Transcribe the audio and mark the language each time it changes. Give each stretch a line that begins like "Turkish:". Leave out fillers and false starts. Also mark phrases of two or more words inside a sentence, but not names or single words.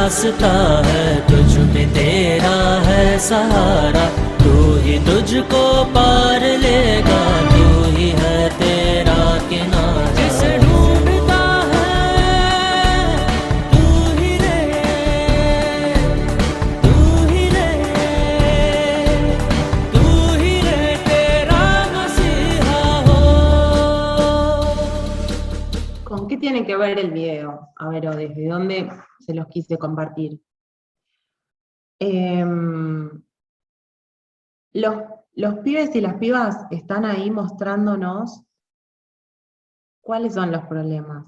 Hindi: रास्ता है, तुझ में तेरा है सहारा, तू ही तुझको पार लेगा, तू ही है तेरा किनारा। जिसे ढूंढता है तू ही रे, तू ही रे, तू ही रे तेरा मसीहा हो।
Spanish: ¿Con qué tiene que ver el video? A ver, o desde dónde se los quise compartir. Los pibes y las pibas están ahí mostrándonos cuáles son los problemas.